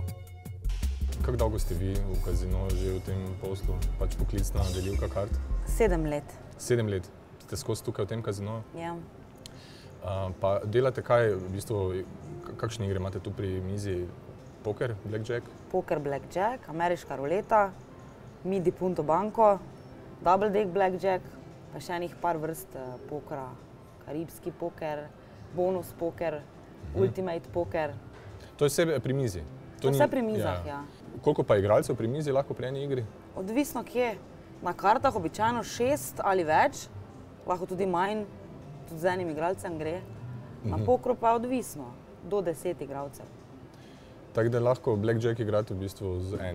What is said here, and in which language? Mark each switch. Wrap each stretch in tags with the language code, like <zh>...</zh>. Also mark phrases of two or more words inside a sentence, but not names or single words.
<sl>Kako dolgo ste vi v kazino že v tem poslu, pač poklicna delivka kart? 7 let. 7 let. Ste skozi tukaj v tem kazinoju? Ja. Pa delate kaj, v bistvu, kakšne igre imate tu pri mizi? Poker, blackjack? Poker, blackjack, ameriška ruleta, midi punto banko, double deck blackjack, pa še enih par vrst pokera. Karibski poker, bonus poker, ultimate poker. To je vse pri mizi? To vse pri mizah, ja. Koliko pa igralcev pri mizi lahko pri eni igri? Odvisno kje. Na kartah običajno 6 ali več, lahko tudi manj, tudi z enim igralcem gre. Na pokru pa je odvisno, do 10 igralcev. Tako da lahko blackjack igrate v bistvu z enim.</sl>